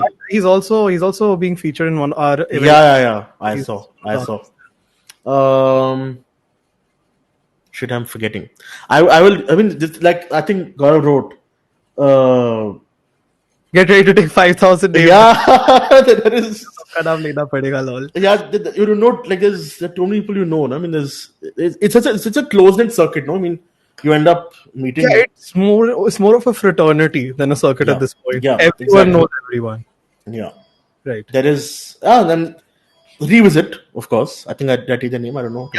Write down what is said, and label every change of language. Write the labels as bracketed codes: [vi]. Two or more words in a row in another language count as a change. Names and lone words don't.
[en] He's also being featured in one our event. Yeah. I saw. Shit, I'm forgetting. I will. I mean, just like I think Gaurav wrote. Get ready to take 5,000 names. Yeah, there is. [hi] Ka naam lena padega, [en] lol. Yeah, you don't know. Like there's too many people you know. No? I mean, it's such a close knit circuit. No, I mean, you end up meeting. Yeah, it's more of a fraternity than a circuit at this point. Yeah, everyone exactly. knows everyone. Yeah, right. There is. Then Revisit, of course. I think that is the name. I don't know.